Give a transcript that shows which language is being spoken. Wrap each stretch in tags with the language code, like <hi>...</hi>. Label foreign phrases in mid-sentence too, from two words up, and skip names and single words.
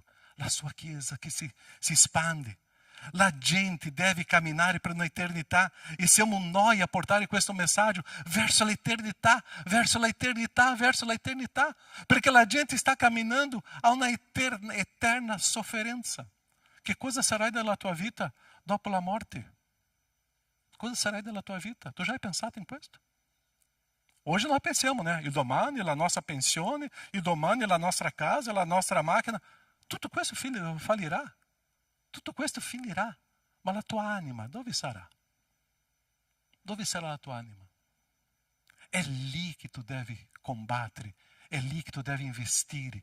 <it>La sua Chiesa che si espande. La gente deve camminare per un'eternità e siamo noi a portare questo messaggio verso l'eternità, verso l'eternità, verso l'eternità, perché la gente sta camminando a una eterna sofferenza. Che cosa sarà della tua vita dopo la morte? Cosa sarà della tua vita? Tu já hai pensato in questo?</it> <pt>Hoje nós pensamos, né?</pt> <it>Il domani, la nostra pensione, il domani, la nostra casa, la nostra macchina. Tutto questo fallirà. Tutto questo finirà. Ma la tua anima, dove sarà? Dove sarà la tua anima? È lì che tu devi combattere. È lì che tu devi investire.</it>